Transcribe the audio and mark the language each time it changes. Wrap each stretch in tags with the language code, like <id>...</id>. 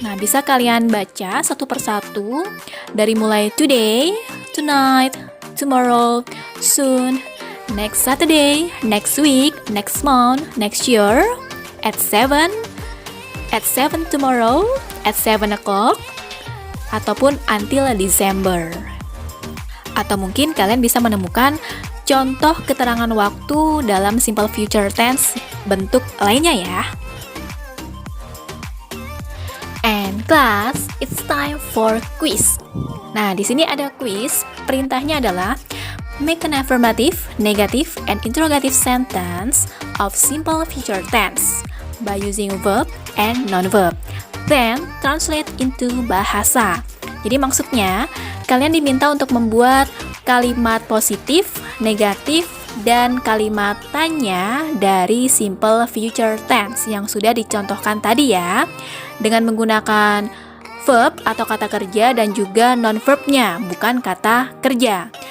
<id>Nah, bisa kalian baca satu persatu dari mulai today, tonight, tomorrow, soon, next Saturday, next week, next month, next year, at 7 tomorrow, at 7 o'clock, ataupun until December. Atau mungkin kalian bisa menemukan contoh keterangan waktu dalam simple future tense bentuk lainnya ya.</id> <en>And class, it's time for quiz.</en> <id>Nah, di sini ada quiz. Perintahnya adalah</id> <en>make an affirmative, negative, and interrogative sentence of simple future tense by using verb and non-verb. Then, translate into bahasa.</en> <id>Jadi maksudnya, kalian diminta untuk membuat kalimat positif, negatif, dan kalimat tanya dari simple future tense yang sudah dicontohkan tadi ya, dengan menggunakan verb atau kata kerja dan juga non-verbnya, bukan kata kerja.</id>